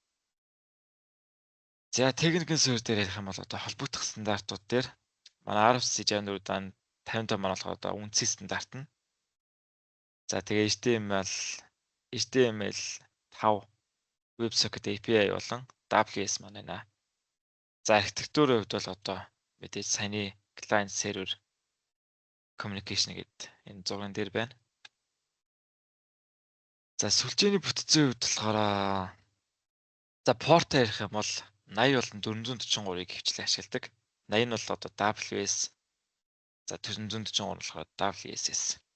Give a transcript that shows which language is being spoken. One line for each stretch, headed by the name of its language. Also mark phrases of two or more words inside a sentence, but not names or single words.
Mongolian: За техникийн суурь дээр ярих юм бол одоо холбогдох стандартууд дээр манай RFC 6455 маань болохоор одоо үндсэн стандарт нь. За тэгээ HTML5 WebSocket API болон WS маань байна. За архитектурын хувьд бол одоо мэдээж саяны
English: client server communication
Mongolian: гэдэг энэ зурган дээр байна. За сүлжээний бүтцийн хувьд болохоор за порт ярих юм бол 80 болон 443-ыг хвчлэн ашигладаг. 80 нь бол одоо WS. За 443 болохоор WSS.